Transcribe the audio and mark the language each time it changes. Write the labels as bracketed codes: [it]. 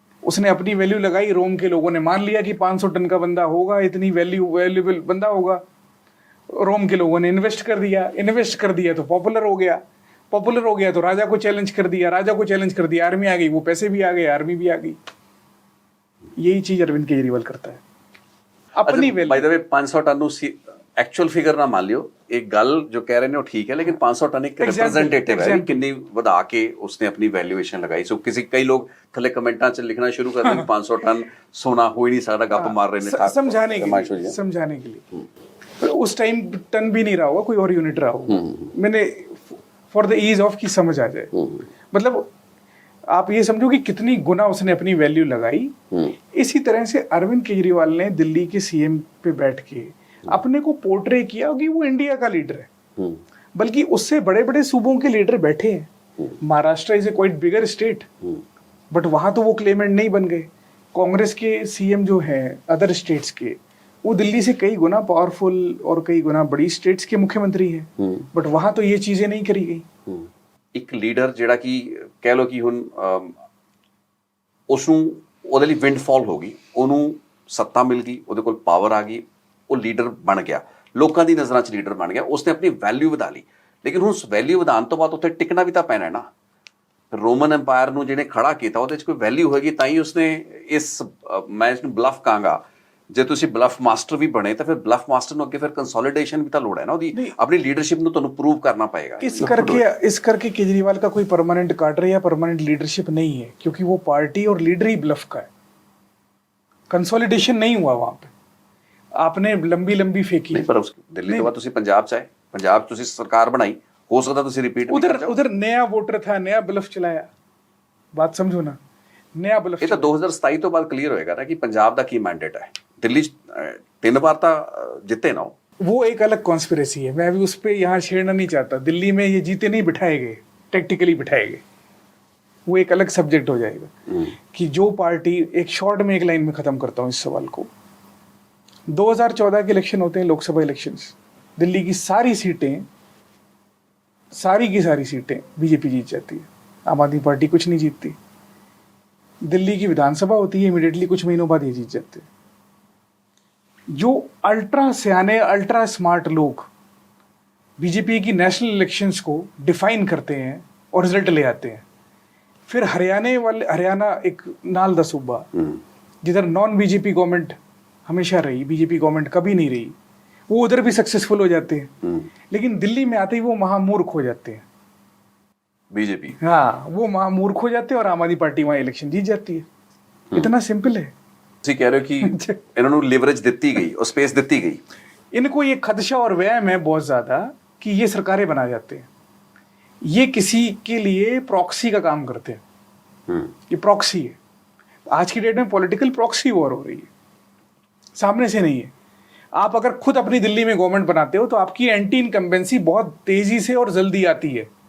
[hi] उसने अपनी वैल्यू लगाई, रोम के लोगों ने मान लिया कि 500 टन का बंदा होगा, इतनी वैल्यूएबल बंदा होगा। रोम के लोगों ने इन्वेस्ट कर दिया तो पॉपुलर हो गया तो राजा को चैलेंज कर दिया, आर्मी आ गई, वो पैसे भी आ गए, आर्मी भी आ गई। यही चीज अरविंद केजरीवाल करता है अपनी [en] By the value. [pa] Way 500 ton ਨੂੰ ਐਕਚੁਅਲ ਫਿਗਰ ਨਾ ਮੰਨ ਲਿਓ, ਇੱਕ ਗੱਲ ਜੋ ਕਹਿ ਰਹੇ ਨੇ ਉਹ ਠੀਕ ਹੈ, ਲੇਕਿਨ 500 ਟਨ ਇੱਕ ਰਿਪਰੈਜ਼ੈਂਟੇਟਿਵ ਹੈ, ਕਿੰਨੀ ਵਧਾ ਕੇ ਉਸਨੇ ਆਪਣੀ ਵੈਲਿਊਏਸ਼ਨ ਲਗਾਈ। ਸੋ ਕਈ ਲੋਕ ਥੱਲੇ ਕਮੈਂਟਾਂ 'ਚ ਲਿਖਣਾ ਸ਼ੁਰੂ ਕਰ ਦੇਣ 500 ਟਨ [hi] सोना हो ही नहीं सकता, गप मार रहे ने समझाने के लिए उस टाइम टन भी नहीं रहा होगा, कोई और यूनिट रहा होगा। मैंने [en] for the ease of [hi] की समझ आ जाए, मतलब आप ये समझो कि कितनी गुना उसने अपनी वैल्यू लगाई। इसी तरह से अरविंद केजरीवाल ने दिल्ली के सीएम पे बैठ के अपने को पोर्ट्रे किया कि वो इंडिया का लीडर है, बल्कि उससे बड़े बड़े सूबों के लीडर बैठे हैं। Maharashtra [en] is a quite bigger state, [hi] but वहां तो वो क्लेमेंट नहीं बन गए। कांग्रेस के सीएम जो हैं अदर स्टेट्स के, वो दिल्ली से कई गुना पावरफुल और कई गुना बड़ी स्टेट्स के मुख्यमंत्री हैं, बट वहां तो ये चीजें नहीं करी गई। [pa] ਇੱਕ ਲੀਡਰ ਜਿਹੜਾ ਕਿ ਕਹਿ ਲੋ ਕਿ ਹੁਣ ਉਸ ਨੂੰ ਉਹਦੇ ਲਈ ਵਿੰਡਫਾਲ ਹੋ ਗਈ, ਉਹਨੂੰ ਸੱਤਾ ਮਿਲ ਗਈ, ਉਹਦੇ ਕੋਲ ਪਾਵਰ ਆ ਗਈ, ਉਹ ਲੀਡਰ ਬਣ ਗਿਆ, ਲੋਕਾਂ ਦੀ ਨਜ਼ਰਾਂ 'ਚ ਲੀਡਰ ਬਣ ਗਿਆ, ਉਸਨੇ ਆਪਣੀ ਵੈਲਿਊ ਵਧਾ ਲਈ। ਲੇਕਿਨ ਹੁਣ ਵੈਲਿਊ ਵਧਾਉਣ ਤੋਂ ਬਾਅਦ ਉੱਥੇ ਟਿਕਣਾ ਵੀ ਤਾਂ ਪੈਣਾ ਹੈ ਨਾ। ਰੋਮਨ ਐਮਪਾਇਰ ਨੂੰ ਜਿਹਨੇ ਖੜਾ ਕੀਤਾ ਉਹਦੇ 'ਚ ਕੋਈ ਵੈਲਿਊ ਹੋਏਗੀ ਤਾਂ ਹੀ ਉਸਨੇ ਮੈਂ ਇਸਨੂੰ ਬਲਫ ਕਹਾਂਗਾ। ਜੇ ਤੁਸੀਂ ਬਲਫ ਮਾਸਟਰ ਵੀ ਬਣੇ ਤਾਂ ਫਿਰ ਬਲਫ ਮਾਸਟਰ ਨੂੰ ਅੱਗੇ ਫਿਰ ਕੰਸੋਲੀਡੇਸ਼ਨ ਵੀ ਤਾਂ ਲੋੜ ਹੈ ਨਾ ਉਹਦੀ, ਆਪਣੀ ਲੀਡਰਸ਼ਿਪ ਨੂੰ ਤੁਹਾਨੂੰ ਪ੍ਰੂਵ ਕਰਨਾ ਪਏਗਾ। [hi] इस करके केजरीवाल का कोई परमानेंट काडर या परमानेंट लीडरशिप नहीं है, क्योंकि वो पार्टी और लीडर ही ब्लफ का है। कंसोलिडेशन नहीं हुआ वहां पे, आपने लंबी लंबी फेंकी। [pa] ਨਹੀਂ, ਪਰ ਦਿੱਲੀ ਤੋਂ ਬਾਅਦ ਤੁਸੀਂ ਪੰਜਾਬ 'ਚ ਆਏ, ਪੰਜਾਬ 'ਚ ਤੁਸੀਂ ਸਰਕਾਰ ਬਣਾਈ, ਹੋ ਸਕਦਾ ਤੁਸੀਂ ਰਿਪੀਟ [hi] उधर नया वोटर था, नया ब्लफ चलाया। बात समझो ना, नया ब्लफ। [pa] ਇਹ ਤਾਂ 2027 ਤੋਂ ਬਾਅਦ ਕਲੀਅਰ ਹੋਏਗਾ ਨਾ ਕਿ ਪੰਜਾਬ ਦਾ ਕੀ ਮੈਂਡੇਟ ਹੈ। ਦਿੱਲੀ 'ਚ 3 ਵਾਰ ਤਾਂ ਜਿੱਤੇ ਨਾ ਉਹ। [hi] वो एक अलग कॉन्स्पिरेसी है, मैं अभी उस पर यहाँ छेड़ना नहीं चाहता। दिल्ली में ये जीते नहीं बिठाए गए, टेक्टिकली बिठाए गए, वो एक अलग सब्जेक्ट हो जाएगा। कि जो पार्टी, एक शॉर्ट में एक लाइन में खत्म करता हूँ इस सवाल को। 2014 के इलेक्शन होते हैं, लोकसभा इलेक्शंस, दिल्ली की सारी सीटें बीजेपी जीत जाती है, आम आदमी पार्टी कुछ नहीं जीतती। दिल्ली की विधानसभा होती है, इमीडिएटली कुछ महीनों बाद ये जीत जाते हैं। जो अल्ट्रा सियाने, अल्ट्रा स्मार्ट लोग बीजेपी की नेशनल इलेक्शंस को डिफाइन करते हैं और रिजल्ट ले आते हैं। फिर हरियाणा [pa] एक नाल दा सूबा [hi] जिधर नॉन बीजेपी गवर्नमेंट हमेशा रही, बीजेपी गवर्नमेंट कभी नहीं रही, वो उधर भी सक्सेसफुल हो जाते हैं। लेकिन दिल्ली में आते ही वो महामूर्ख हो जाते हैं, बीजेपी। हाँ, वो महामूर्ख हो जाते हैं और आम आदमी पार्टी वहां इलेक्शन जीत जाती है। इतना सिंपल है। [pa] ਤੁਸੀਂ ਕਹਿ ਰਹੇ ਹੋ ਕਿ ਇਹਨਾਂ ਨੂੰ ਲਿਵਰੇਜ ਦਿੱਤੀ ਗਈ, ਉਹ ਸਪੇਸ ਦਿੱਤੀ गई। [hi] इनको ये खदशा और वहम है बहुत ज्यादा कि ये सरकारें बना जाते हैं, ये किसी के लिए प्रॉक्सी का काम करते हैं। ये प्रॉक्सी है। आज की डेट में पॉलिटिकल प्रॉक्सी वॉर हो रही है, सामने से नहीं है। आप अगर खुद अपनी दिल्ली में गवर्नमेंट बनाते हो तो आपकी एंटी इनकम्बेंसी बहुत तेजी से और जल्दी आती है।